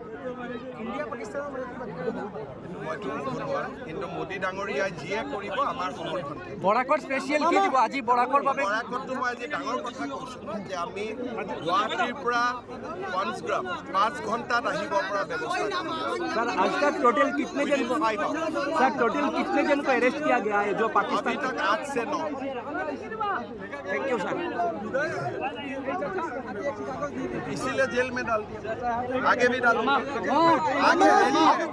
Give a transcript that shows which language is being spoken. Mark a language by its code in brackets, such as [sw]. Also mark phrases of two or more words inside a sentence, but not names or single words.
[as] মইতো ক'ব নোৱাৰোঁ, কিন্তু মোদী ডাঙৰীয়াই যিয়ে কৰিব আমাৰ সমৰ্থন। বৰাকত স্পেচিয়েল কি দিব আজি বৰাকৰ বাবে? বৰাকতটো মই আজি ডাঙৰ কথা কৈছোঁ যে আমি গুৱাহাটীৰ পৰা পঞ্চগ্ৰাম 5 ঘণ্টাত আহিব পৰা ব্যৱস্থা [hi] सर आज तक टोटल कितने जन को सर टोटल कितने जन को अरेस्ट किया गया है जो अभी पाकिस्तान तक 8 से 9। [en] thank you sir. [hi] इसीलिए जेल में डाल दिया, आगे भी डालूंगा।